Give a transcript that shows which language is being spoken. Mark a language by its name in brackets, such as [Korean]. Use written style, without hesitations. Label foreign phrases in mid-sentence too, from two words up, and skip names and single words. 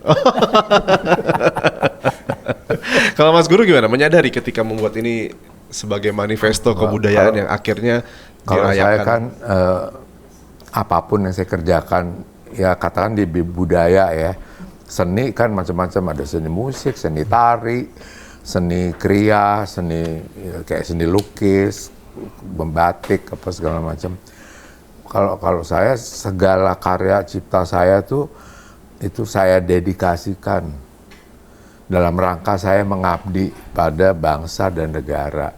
[Indonesian] Kalau Mas Guru gimana? Menyadari ketika membuat ini sebagai manifesto kebudayaan yang akhirnya Kalau dirayakan. saya kan apapun yang saya kerjakan, ya katakan di budaya ya, seni kan macam-macam, ada seni musik, seni tari, seni kriya, seni kayak seni lukis, membatik, apa segala macam. Kalau saya segala karya cipta saya tuh itu saya dedikasikan dalam rangka saya mengabdi pada bangsa dan negara.